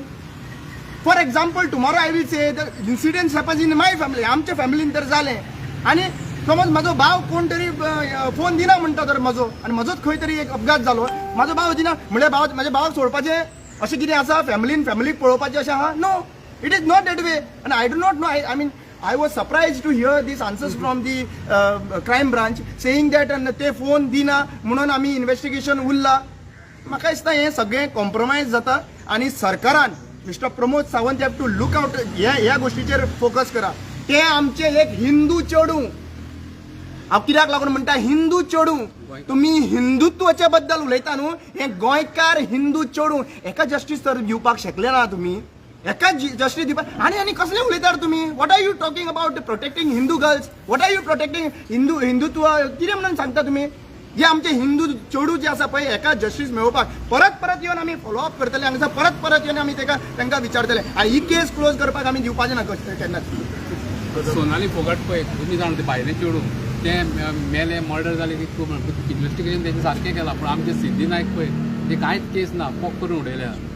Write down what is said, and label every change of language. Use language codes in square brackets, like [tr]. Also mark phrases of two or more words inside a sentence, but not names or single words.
[en] For example tomorrow I will say the incidents happens in my family, [kok] आमच्या फॅमिलीन तर जालें. आनी समज म्हाजो भाव कोण तरी फोन दिना म्हणटा तर म्हजो, आनी म्हजोच खंय तरी एक अपघात जालो, म्हाजो भाव दिना म्हणल्यार म्हाज्या भावाक सोडपाचें अशें कितें आसा, फॅमिलीक पळोवपाचें अशें आहा? [en] No, it is not that way. आनी I do not know, I mean I was surprised to hear these answers from the crime branch saying that [kok] ते फोन दिना म्हणून आमी इन्व्हेस्टिगेशन उरला. म्हाका दिसता हें सगळें कॉम्प्रोमायज जाता आनी सरकारान मिस्टर प्रमोद सावंत [en] have to look out [kok] ह्या गोश्टीचेर फोकस करा. ते आमचे एक हिंदू चेडू, हांव कित्याक लागून म्हणटा हिंदू चेडू, तुमी हिंदुत्वाच्या बद्दल उलयता न्हू, हें गोंयकार हिंदू चेडू, हेका जस्टीस तर दिवपाक शकले ना तुमी, एकाच जस्टीस दिवपाक. आनी कसले उलयता तुमी, [en] What are you talking about protecting Hindu girls, what are you protecting Hindutva [kok] कितें म्हणून सांगता तुमी. जे आमचे हिंदू चेडू जे आसा पळय हेका जस्टीस मेळोवपाक परत येवन आमी फॉलोअप करतले, हांगासर परत येवन आमी तांकां विचारतले. आनी ही [en] case close [kok] करपाक आमी दिवपाचें ना केन्नाच. सोनाली फोगाट पळय तुमी जाणा ते भायले चेडू ते मेले मर्डर जाले की इन्व्हेस्टिगेशन तेजें सारकें केलां, पूण आमचे सिद्धी नायक पळय ते कांयच केस ना, पोक करून उडयल्या.